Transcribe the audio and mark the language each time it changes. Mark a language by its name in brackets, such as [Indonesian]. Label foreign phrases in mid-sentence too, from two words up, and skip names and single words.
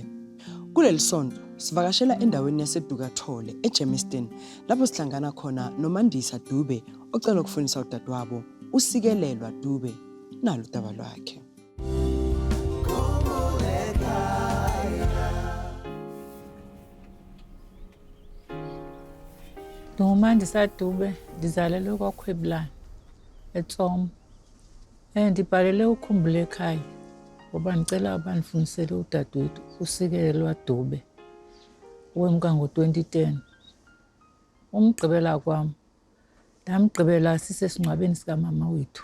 [Zulu] Kuleli sonto sivakashela endaweni yaseDukathole eGermiston lapho sihlangana khona noMandisa Dube ocela ukufunisa udadewabo usikelelwa Dube nalo udaba lwakhe. [Xhosa] Mandisa Dube ndizalelwe kwaKhweblane eTsomo. Ndibhalele uKhumbulekhaya ngoba ndicela abandifundisele udadewethu usikelelwa Dube wemka ngo-2010. Umgqibela kwam ndamgqibela sisesingcwabeni sikamama wethu.